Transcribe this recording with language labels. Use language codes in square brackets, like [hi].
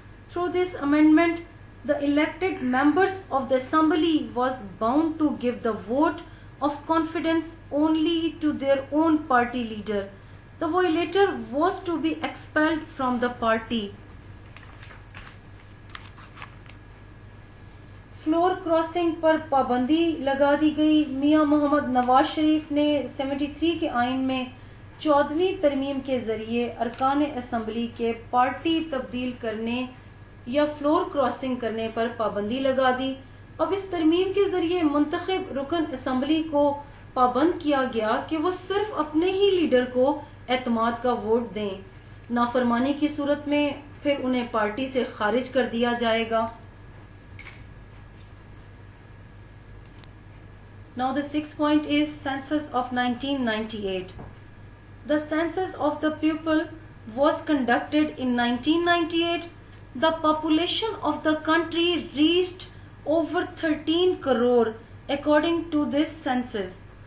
[en] Through this amendment, the elected members of the Assembly was bound to give the vote of confidence only to their own party leader. The violator was to be expelled from the party. [hi] Floor crossing पर पाबंदी लगा दी गई। मियां मोहम्मद नवाज शरीफ ने 73 के आइन में 14वीं तरमीम के जरिए अरकान असम्बली के पार्टी तब्दील करने या फ्लोर क्रॉसिंग करने पर पाबंदी लगा दी। अब इस तरमीम के जरिए मुंतखब रुकन असम्बली को पाबंद किया गया कि वो सिर्फ अपने ही लीडर को एतमाद का वोट दें। नाफरमानी की सूरत में फिर उन्हें पार्टी से खारिज कर दिया जाएगा। [en] Now the sixth point is census of 1998. The census of the people was conducted in 1998, the population of the country reached over 13 crore according to this census.